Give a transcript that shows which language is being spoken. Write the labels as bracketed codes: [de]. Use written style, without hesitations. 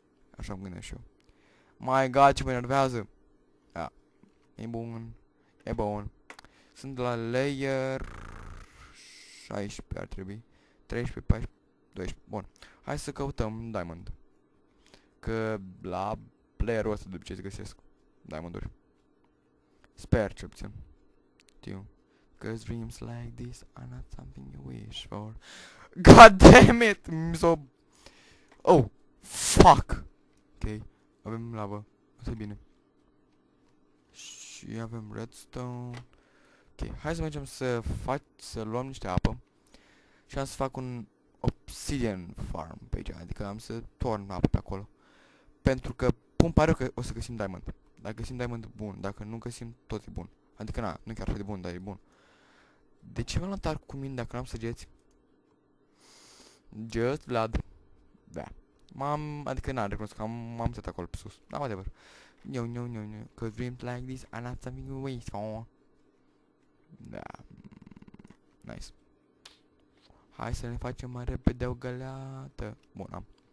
[ro] Așa îmi gândesc și eu. My god, ce mă enervează! E bun. Sunt la layer 16 ar trebui. 13, 14, 12. Bun. Hai să căutăm diamond. Că la player-ul ăsta de obicei se găsesc diamonduri. Sper, ce puțin. Știu. [en] Cause dreams like this are not something you wish for. [ro] God damn it! Oh! Fuck! Ok. Avem lavă. Asta e bine. Și avem redstone. Ok, hai să mergem să luăm niște apă. Și am să fac un obsidian farm pe aici, adică am să torn apă pe acolo. Pentru că pun pariu că o să găsim diamond. Dacă găsim diamond, bun. Dacă nu găsim, tot e bun. Adică na, nu chiar așa de bun, dar e bun. De ce m-am luat arc cu mine dacă n-am săgeți? Just Vlad. Da. Adică n-am recunoscut că m-am uitat acolo pe sus. [en] Da, whatever. No. Cause dreams like this are not something you wait for. [ro] Da. Nice. Hai să ne facem mai repede o găleată. Bun, am.